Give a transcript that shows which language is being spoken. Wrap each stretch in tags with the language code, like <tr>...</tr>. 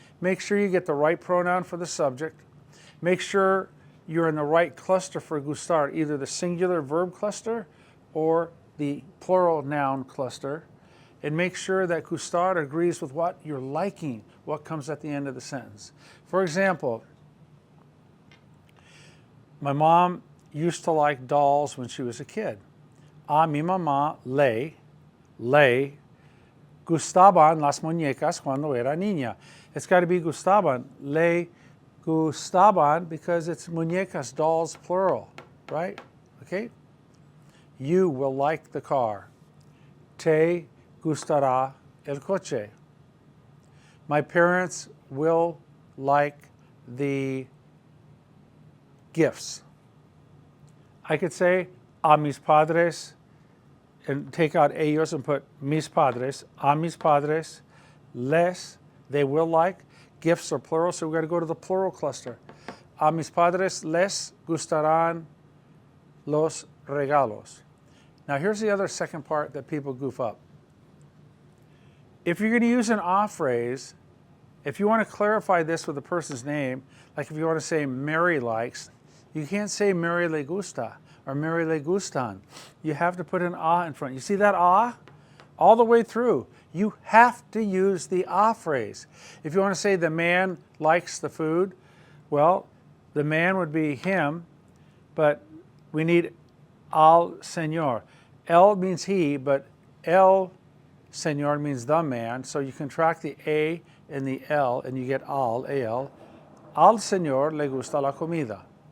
<en>Make sure you get the right pronoun for the subject. Make sure you're in the right cluster for gustar, either the singular verb cluster or the plural noun cluster. And make sure that gustar agrees with what you're liking, what comes at the end of the sentence. For example, my mom used to like dolls when she was a kid.</en> <es>A mi mamá le gustaban las muñecas cuando era niña.</es> <en>It's got to be gustaban. Le gustaban because it's muñecas, dolls, plural, right? Okay? You will like the car.</en> <es>Te gustará el coche.</es> <en>My parents will like the gifts. I could say</en> <es>a mis padres</es> <en>and take out ellos and put mis padres.</en> <es>A mis padres les,</es> <en>they will like. Gifts are plural, so we've got to go to the plural cluster.</en> <es>A mis padres les gustarán los regalos.</es> <en>Now here's the other second part that people goof up. If you're going to use an a phrase, if you want to clarify this with a person's name, like if you want to say Mary likes, you can't say</en> <es>Mary le gusta</es> <en>or</en> <es>Mary le gustan.</es> <en>You have to put an a in front. You see that a? All the way through. You have to use the a phrase. If you want to say the man likes the food, well, the man would be him, but we need</en> <es>al señor.</es> <en>El means he, but el señor means the man, so you contract the a and the l and you get al, al.</en> <es>Al señor le gusta la comida.</es>